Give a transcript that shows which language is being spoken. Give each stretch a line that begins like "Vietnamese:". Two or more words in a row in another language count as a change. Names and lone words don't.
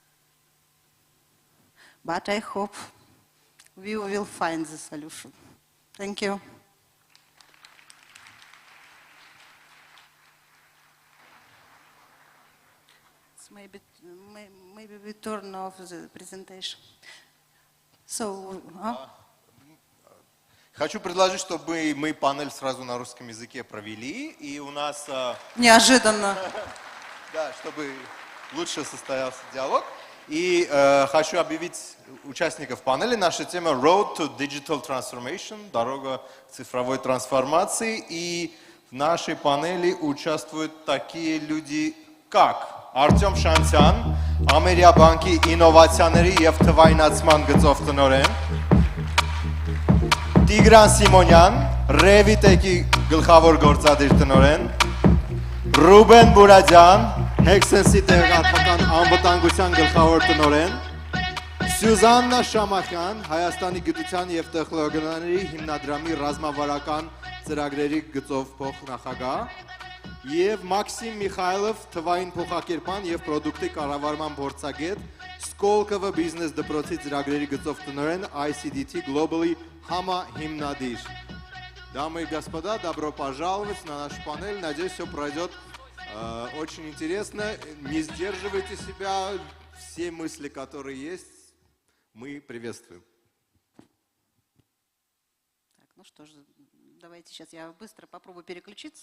English: But I hope we will find the solution. Thank you. So maybe we turn off the presentation. So,
Russian: Хочу предложить, чтобы мы панель сразу на русском языке провели, и у нас... Неожиданно. Да, чтобы лучше состоялся диалог. И хочу объявить участников панели. Наша тема
English: Road to Digital Transformation,
Russian: дорога к цифровой трансформации. И в нашей панели участвуют такие люди, как
Armenian: Արտյոմ Շանցյան, Ամերիա բանկի ինովացիաների եւ թվայնացման գծով տնօրեն, Տիգրան Սիմոնյան, Revitec-ի գլխավոր գործադիր տնօրեն, Ռուբեն Բուրադյան, Hexense-ի տեղեկատվական անվտանգության գլխավոր տնօրեն, Սյուզաննա Շամախյան, Հայաստանի գիտության եւ տեխնոլոգիաների հիմնադրամի ռազմավարական ծրագրերի գծով փոխնախագահ, եւ Մաքսիմ Միխայլով, թվային փոխակերպան եւ պրոդուկտի կառավարման փորձագետ, Skolkovo Business դպրոցի ծրագրերի գծով տնօրեն, ICDT Global-ի համահիմնադիր.
Russian: Дамы и господа, добро пожаловать на наш панель. Надеюсь, все пройдет очень интересно. Не сдерживайте себя. Все мысли, которые есть, мы приветствуем. Так, ну что же, давайте сейчас я быстро попробую переключиться.